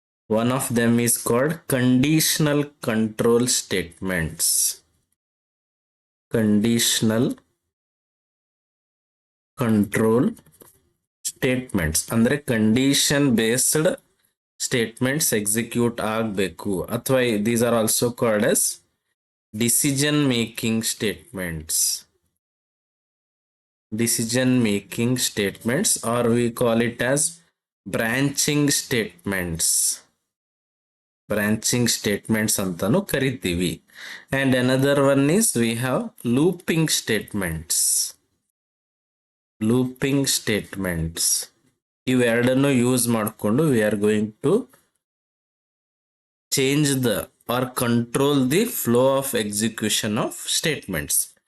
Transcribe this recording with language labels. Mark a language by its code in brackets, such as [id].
[en] One of them is called conditional control statements. Conditional control statements [kn] ಅಂದ್ರೆ [en] condition based statements execute [kn] ಆಗಬೇಕು. [en] ಅಥವಾ these are also called as decision making statements. Decision making statements, or we call it as branching statements. [kn] Branching statements ಅಂತಾನು ಕರಿತೀವಿ. [en] And another one is we have looping statements. Looping statements [kn] ಇವೆರಡನ್ನು use ಮಾಡಿಕೊಂಡು [en] We are going to change the or control the flow of execution of statements.